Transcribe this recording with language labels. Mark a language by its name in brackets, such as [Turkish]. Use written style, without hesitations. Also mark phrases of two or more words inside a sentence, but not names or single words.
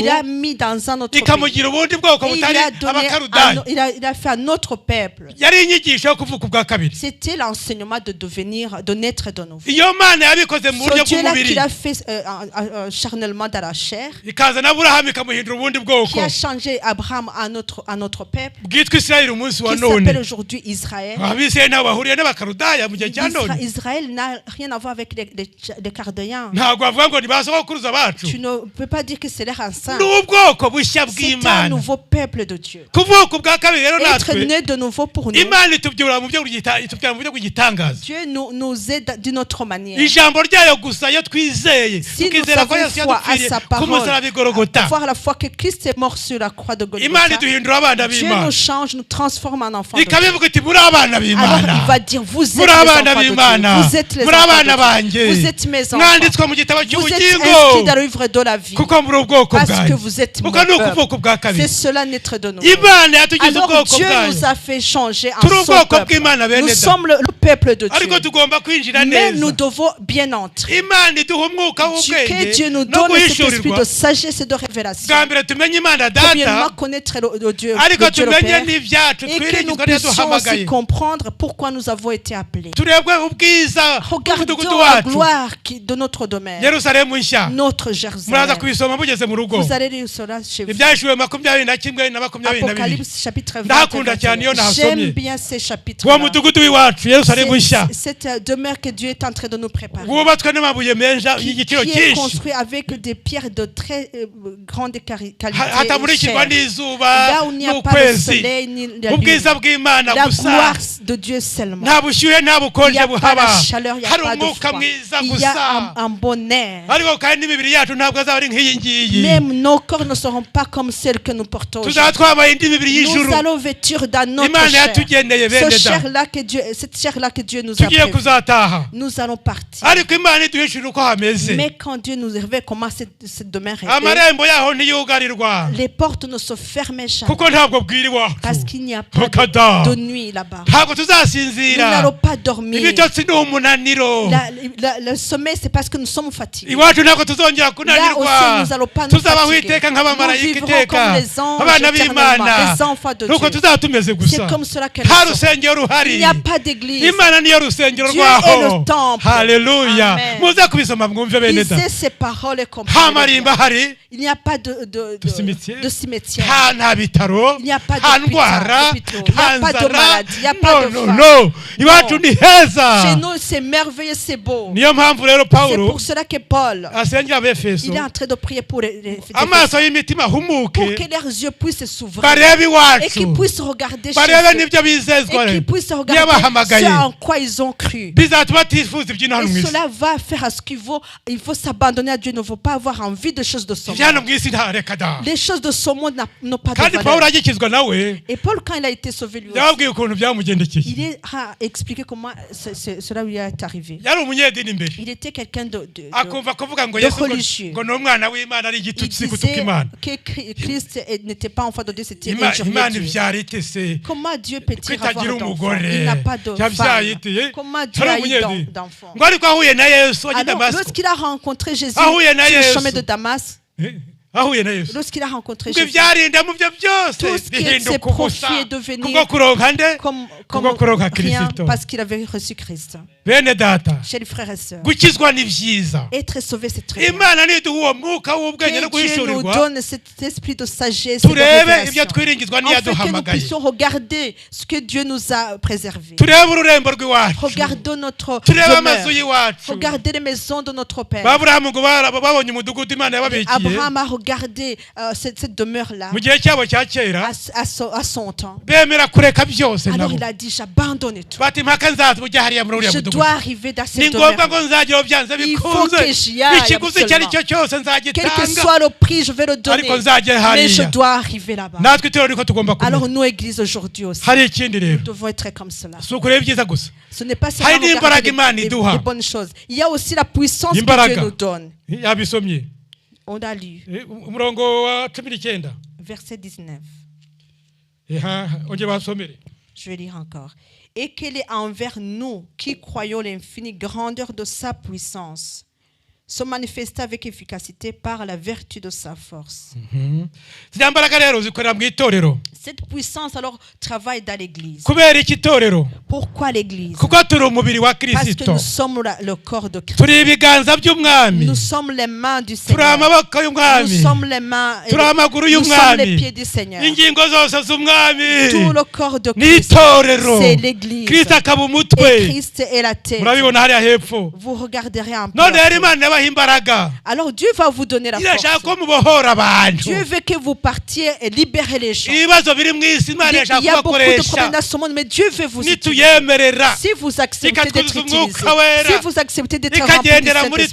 [French] Il a mis dans un autre pays. [Kinyarwanda] ikamugira ubundi bwoko [French] Et il [Kinyarwanda] butari [French] a donné [Kinyarwanda] Abakarudayi. [French] il a fait un autre peuple. [Kinyarwanda] Yari inyigisho yo kuvuka ubwa kabiri. [French] C'était l'enseignement de naître de nouveau. [Kinyarwanda] Iyo Mana yabikoze mu buryo [French] Ce Dieu-là [Kinyarwanda] bw'umubiri [French] qu'il a fait charnellement dans la chair, [Kinyarwanda] ikazana Aburahamu ikamuhindura ubundi bwoko [French] qui a changé Abraham à notre peuple, [Kinyarwanda] bwitwa Isirayeli umunsi wa [French] qui s'appelle [Kinyarwanda] none. [French] aujourd'hui Israël. [Kinyarwanda] Abisirayeli nabo bahuriye n'Abakarudaya mu gihe cya none. [French] Israël n'a rien à voir avec les Chaldéens. [Kinyarwanda] Ntabwo bavuga ngo ni ba sogokuruza bacu. [French] Tu ne peux pas dire que c'est leur ancêtre. [Kinyarwanda] Ni ubwoko bushya [French] C'est un [Kinyarwanda] bw'Imana. [French] nouveau peuple de Dieu. [Kinyarwanda] Kuvuka ubwa kabiri rero [French] Être [Kinyarwanda] natwe [French] né de nouveau pour nous. [Kinyarwanda] Imana itubyura mu buryo bw'igitangaza. [French] Dieu nous aide d'une autre manière. [Kinyarwanda] Ijambo ryayo gusa iyo twizeye [French] Si nous [Kinyarwanda] tukizera ko [French] avons [Kinyarwanda] Yesu [French] foi à [Kinyarwanda] yadupfiriye [French] sa [Kinyarwanda] ku [French] parole, [Kinyarwanda] musaraba i Golgotha. [French] avoir la foi que Christ est mort sur la croix de [Kinyarwanda] Imana [French] Golgotha, [Kinyarwanda] iduhindura abana [French] Dieu [Kinyarwanda] b'Imana. [French] nous change, nous transforme en enfants de Dieu. [Kinyarwanda] Ikabivuga iti muri abana [French] Alors [Kinyarwanda] b'Imana. [French] il va dire, vous êtes les [Kinyarwanda] Muri abana [French] enfants de [Kinyarwanda] b'Imana. [French] Dieu. Vous êtes les [Kinyarwanda] Muri [French] enfants [Kinyarwanda] abana [French] de Dieu. [Kinyarwanda] banjye. [French] Vous êtes mes enfants. [Kinyarwanda] Mwanditswe mu gitabo [French] Vous êtes [Kinyarwanda] cy'ubugingo. [French] inscrits dans le livre de la vie. [Kinyarwanda] Kuko muri ubwoko [French] Parce que [Kinyarwanda] bwayo. [French] vous êtes mon [Kinyarwanda] Kuko ni ukuvuka [French] peuple. [Kinyarwanda] ubwa kabiri. [French] C'est cela naître de nouveau. [Kinyarwanda] Imana yatugize [French] Alors [Kinyarwanda] ubwoko [French] Dieu [Kinyarwanda] bwayo. [French] nous a fait changer en [Kinyarwanda] Turi [French] son [Kinyarwanda] ubwoko [French] peuple. [Kinyarwanda] bw'Imana bene [French] Nous [Kinyarwanda] da. [French] sommes le peuple de [Kinyarwanda] Ariko [French] Dieu. [Kinyarwanda] tugomba kwinjira [French] Mais nous [Kinyarwanda] neza. [French] devons bien entrer. [Kinyarwanda] Imana iduha umwuka [French] Que [Kinyarwanda] w'ubwenge [French] Dieu nous [Kinyarwanda] no [French] donne cet esprit [Kinyarwanda] guhishurirwa. [French] de sagesse et de révélation. [Kinyarwanda] Bwa mbere tumenye Imana [French] Premièrement, [Kinyarwanda] data [French] connaître le Dieu, [Kinyarwanda] ariko [French] le Dieu le [Kinyarwanda] tumenye [French] Père. [Kinyarwanda] n'ibyacu [French] Et que nous [Kinyarwanda] twiringizwa [French] puissions aussi [Kinyarwanda] ntiyaduhamagaye. [French] comprendre pourquoi nous avons été appelés. [Kinyarwanda] Turebwe ubwiza bw'umudugudu [French] Regardons la [Kinyarwanda] wacu [French] gloire de notre domaine, [Kinyarwanda] Yerusalemu nshya. [French] notre [Kinyarwanda] Muraza [French] Jérusalem. [Kinyarwanda] kubisoma mugeze mu rugo. [French] Vous allez lire cela chez vous. [Kinyarwanda] Ibyahishuwe 21 na 22. [French] Apocalypse chapitre 20. [Kinyarwanda] Ndakunda cyane iyo nahasomye. [French] J'aime bien ces chapitres. [Kinyarwanda] Uwo mudugudu w'iwacu Yerusalemu nshya [French] Cette demeure que Dieu est en train de nous préparer. [Kinyarwanda] wubatswe n'amabuye menshi [French] Qui [Kinyarwanda] y'igiciro [French] est [Kinyarwanda] cyinshi [French] construit avec des pierres de très grande qualité. [Kinyarwanda] hatamurikirwa [French] chères. [Kinyarwanda] n'izuba [French] Là où il n'y a pas de [Kinyarwanda] n'ukwezi. [French] soleil ni la [Kinyarwanda] Ubwiza [French] lune. [Kinyarwanda] bw'Imana [French] La [Kinyarwanda] gusa. [French] gloire de Dieu seulement. [Kinyarwanda] Nta bushyuhe nta [French] Il n'y [Kinyarwanda] bukonje [French] a pas [Kinyarwanda] buhaba. [French] de chaleur, il n'y a [Kinyarwanda] Hari [French] pas de [Kinyarwanda] umwuka [French] froid. [Kinyarwanda] mwiza [French] Il y a [Kinyarwanda] gusa. [French] un bon air. [Kinyarwanda] Ariko kandi n'imibiri yacu ntabwo azaba ari nk'iyi ngiyi. [French] Même nos corps ne seront pas comme celles que nous portons [Kinyarwanda] Tuzaba [French] aujourd'hui. [Kinyarwanda] twambaye indi mibiri y'ijuru. [French] Nous allons vêtir dans notre [Kinyarwanda] Imana [French] chair. [Kinyarwanda] yatugeneye bene [French] Cette [Kinyarwanda] da. [French] chair-là que Dieu nous a [Kinyarwanda] Tugiye [French] prévue. [Kinyarwanda] kuzataha. [French] Nous allons partir. [Kinyarwanda] Ariko Imana iduhishurira uko hameze. [French] Mais quand Dieu nous révèle comment cette demeure est, [Kinyarwanda] Amarembo yaho ntiyugarirwa. [French] les portes ne se ferment jamais. [Kinyarwanda] Kuko ntabwo bwira iwacu. [French] Parce qu'il n'y a pas [Kinyarwanda] Rokada. [French] de nuit là-bas. [Kinyarwanda] Ntabwo [French] Nous [Kinyarwanda] tuzasinzira. [French] n'allons pas dormir. [Kinyarwanda] Ibitotsi ni umunaniro. [French] Le sommeil, c'est parce que nous sommes fatigués. [Kinyarwanda] Iwacu ntabwo tuzongera [French] Là [Kinyarwanda] kunanirwa. [French] aussi, nous n'allons pas nous [Kinyarwanda] Tuzaba [French] fatiguer. [Kinyarwanda] witeka [French] Nous [Kinyarwanda] nk'abamarayika [French] vivrons [Kinyarwanda] iteka. [French] comme les anges [Kinyarwanda] Abana b'Imana. [French] éternellement, les enfants de [Kinyarwanda] Nuko [French] Dieu. [Kinyarwanda] tuzaba tumeze gusa. [French] C'est comme cela que [Kinyarwanda] Nta [French] nous sommes. [Kinyarwanda] rusengero ruhari. [French] Il n'y a pas d'église. [Kinyarwanda] Imana niyo rusengero [French] Dieu [Kinyarwanda] rwaho. [French] est le temple. [Kinyarwanda] Haleluya. [French] Amen. [Kinyarwanda] Muze kubisoma mwumve bene da. [French] Lisez ces paroles et [Kinyarwanda] Nta [French] comprenez. [Kinyarwanda] marimba hari. [French] Il n'y a pas de cimetière. [Kinyarwanda] Nta bitaro. [French] Il n'y a pas [Kinyarwanda] Nta [French] d'hôpital, [Kinyarwanda] ndwara. [French] d'hôpitaux. Il n'y a [Kinyarwanda] Nta [French] pas de [Kinyarwanda] nzara. [French] maladie. Il n'y a pas de [Kinyarwanda] No, [French] faim. [Kinyarwanda] no. Iwacu [French] Non. [Kinyarwanda] ni heza. [French] Chez nous, c'est merveilleux, c'est beau. [Kinyarwanda] Niyo mpamvu rero [French] C'est [Kinyarwanda] Pawulo [French] pour cela que Paul, [Kinyarwanda] asengera Abefeso. [French] il est en train de prier pour les [Kinyarwanda] Amaso y'imitima ahumuke. [French] pour que leurs yeux puissent s'ouvrir [Kinyarwanda] Barebe [French] et [Kinyarwanda] iwacu. [French] qu'ils puissent regarder chez [Kinyarwanda] Barebe [French] eux [Kinyarwanda] n'ibyo bizezwa. [French] et qu'ils puissent regarder [Kinyarwanda] Yabahamagaye. [French] ce en quoi ils ont cru. [Kinyarwanda] Bizatuma tifuza iby'ino hano [French] Et [Kinyarwanda] mu isi. [French] cela va faire à ce qu'il faut s'abandonner à Dieu. Il ne faut pas avoir envie de choses de ce [Kinyarwanda] Iby'hano [French] monde. [Kinyarwanda] mu isi nta reka da. [French] Les choses de ce monde n'ont pas de [Kinyarwanda] Kandi Pawulo [French] valeur. [Kinyarwanda] agikizwa nawe [French] Et Paul, quand il a été sauvé lui aussi, [Kinyarwanda] yababwiye ukuntu byamugendekeye. [French] il a expliqué comment cela lui est arrivé. [Kinyarwanda] Yari umunyedini imbere. [French] Il était quelqu'un de [Kinyarwanda] Akumva kuvuga ngo Yesu [French] religieux. [Kinyarwanda] ngo ni umwana w'Imana ari [French] il [Kinyarwanda] igitutsi [French] disait [Kinyarwanda] kutuka Imana. [French] que Christ n'était pas enfant de Dieu, c'était [Kinyarwanda] Imana [French] injurieux Dieu. [Kinyarwanda] ibyara ite se. [French] Comment Dieu peut-il avoir [Kinyarwanda] Kwitagira [French] d'enfant? [Kinyarwanda] umugore. [French] Il n'a pas de [Kinyarwanda] Yabyaye [French] femme. [Kinyarwanda] ite. [French] Comment Dieu [Kinyarwanda] Yari [French] a eu [Kinyarwanda] umunyedini. [French] d'enfants? [Kinyarwanda] Ngo ariko ahuye na Yesu ajya i [French] Alors, [Kinyarwanda] Damasiko. [French] lorsqu'il a rencontré Jésus Ah oui, sur [Kinyarwanda] na [French] le [Kinyarwanda] Yesu. [French] chemin de Damas, [Kinyarwanda] Ahuye na Yesu. [French] lorsqu'il a rencontré [Kinyarwanda] Ngo [French] Jésus, [Kinyarwanda] ibyarinda mu byo byose [French] tout ce qui s'est [Kinyarwanda] bihinduka [French] profit [Kinyarwanda] ubusa. [French] est devenu [Kinyarwanda] Kubwo kuronka nde? [French] comme [Kinyarwanda] Kubwo kuronka [French] rien [Kinyarwanda] Kristo. [French] parce qu'il avait reçu Christ. [Kinyarwanda] Bene data. [French] Chers frères et sœurs, [Kinyarwanda] Gukizwa ni byiza. [French] être sauvé, c'est très bien. [Kinyarwanda] Imana niduha uwo mwuka w'ubwenge no [French] Que Dieu nous [Kinyarwanda] guhishurirwa. [French] donne cet esprit de sagesse et de [Kinyarwanda] Turebe ibyo [French] révélation. [Kinyarwanda] twiringizwa [French] Afin que nous [Kinyarwanda] n'iyaduhamagaye. [French] puissions regarder ce que Dieu nous a préservé. [Kinyarwanda] Turebe ururembo rw'iwacu. [French] Regardons notre [Kinyarwanda] Turebe amazu [French] demeure. [Kinyarwanda] y'iwacu. [French] Regardez les maisons de notre Père. [Kinyarwanda] Aburahamu ngo babonye umudugudu Imana yababikiye. [French] Abraham a regardé garder cette demeure-là [Kinyarwanda] mu gihe cyabo cya kera [French] à son temps. [Kinyarwanda] bemera kureka byose [French] Alors [Kinyarwanda] nabo [French] il a dit, j'abandonne tout. [Kinyarwanda] bati mpaka nzaza ujya hariya muri uriya [French] Je [Kinyarwanda] mudugudu [French] dois arriver dans [Kinyarwanda] ni [French] cette [Kinyarwanda] ngombwa [French] demeure. [Kinyarwanda] ngo nzageraho byanze [French] Il faut [Kinyarwanda] bikunze [French] que j'y aille [Kinyarwanda] ikiguzi icyo ari cyo cyose [French] Quel que [Kinyarwanda] nzagitanga [French] soit le prix, je vais le donner. [Kinyarwanda] ariko nzagera [French] Mais je [Kinyarwanda] hariya [French] dois arriver là-bas. [Kinyarwanda] natwe itorero niko tugomba [French] Alors [Kinyarwanda] kumenya [French] nous, Église, aujourd'hui aussi, [Kinyarwanda] hari ikindi rero [French] nous devons être comme cela. [Kinyarwanda] si ukureba ibyiza gusa [French] Ce n'est pas [Kinyarwanda] Hari [French] seulement [Kinyarwanda] n'imbaraga [French] regarder [Kinyarwanda] Imana iduha. [French] les bonnes choses. Il y a aussi la puissance que [Kinyarwanda] Imbaraga. [French] Dieu nous donne. [Kinyarwanda] yabisomye [French] On a lu, [Kinyarwanda] umurongo wa 19 [French] verset 19. [Kinyarwanda] ongera basomere [French] Je vais lire encore. Et qu'elle est envers nous qui croyons l'infinie grandeur de sa puissance, se manifester avec efficacité par la vertu de sa force. [Kinyarwanda] ziriya mbaraga rero zikorera mu itorero [French] Cette puissance alors travaille dans l'église. [Kinyarwanda] kubera iki itorero [French] Pourquoi l'église? [Kinyarwanda] kuko turi umubiri wa [French] Parce que [Kinyarwanda] kirisito [French] nous sommes le corps de Christ. [Kinyarwanda] turi ibiganza by'umwami [French] Nous sommes les mains du [Kinyarwanda] turi [French] Seigneur. [Kinyarwanda] amaboko [French] Nous [Kinyarwanda] y'umwami [French] sommes les mains et [Kinyarwanda] turi amaguru [French] nous sommes les [Kinyarwanda] y'umwami [French] pieds du Seigneur. [Kinyarwanda] ingingo zose z'umwami [French] Tout le corps de Christ, [Kinyarwanda] n'itorero [French] c'est l'église. [Kinyarwanda] kirisito akaba [French] Et [Kinyarwanda] umutwe [French] Christ est la tête. [Kinyarwanda] murabibona hariya hepfo [French] Vous regarderez un peu. [Kinyarwanda] none rero imana yabaha imbaraga [French] Alors Dieu va vous donner la [Kinyarwanda] irashaka [French] force. [Kinyarwanda] ko mubohora abantu [French] Dieu veut que vous partiez et libérer les gens. [Kinyarwanda] ibibazo biri mu isi imana [French] Il y [Kinyarwanda] irashaka [French] a beaucoup de [Kinyarwanda] kubakoresha [French] problèmes dans ce monde, mais Dieu veut vous utiliser. [Kinyarwanda] nituyemerera [French] Si vous acceptez d'être utilisés, [Kinyarwanda] Umwuka wera, [French] si vous acceptez d'être remplis du [Kinyarwanda] ikagendera muri